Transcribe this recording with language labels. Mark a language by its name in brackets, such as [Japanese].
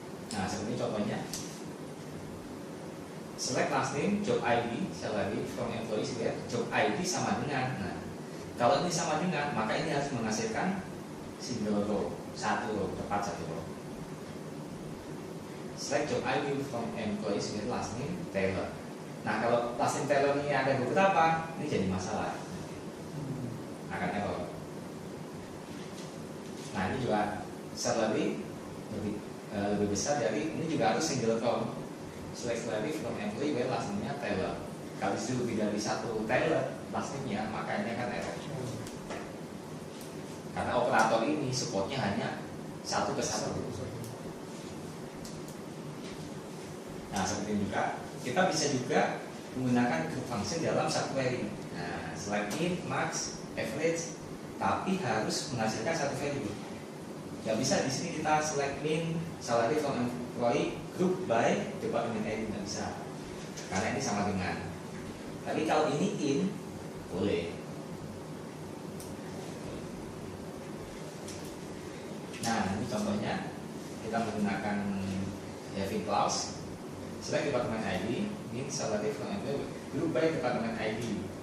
[Indonesian] Nah seperti contohnya, [English] select last name, job ID, [Indonesian] salary from employees where job ID sama dengan. Nah kalau ini sama dengan, maka ini harus menghasilkan single row, satu row, tepat satu row. [English] Select job ID from employees with last name Taylor. [Indonesian] Nah kalau last name Taylor ini ada beberapa, ini jadi masalah, akan error. Nah ini juga salary lebih besar, jadi ini juga harus single row. [English] Select salary from employee with last name-nya Taylor. [Indonesian] Kalau itu lebih dari satu Taylor last name-nya, maka ini akan error. Karena operator ini supportnya hanya satu ke satu. Nah seperti ini juga kita bisa juga menggunakan group function dalam subquery. Nah select in, max, average, tapi harus menghasilkan satu value. Gak bisa di sini kita [English] select in salary from employee group by department ID, [Indonesian] nggak bisa, karena ini sama dengan. Tapi kalau ini in boleh. Nah ini contohnya kita menggunakan having clause. [English] Select department ID, in salary from employee group by department ID.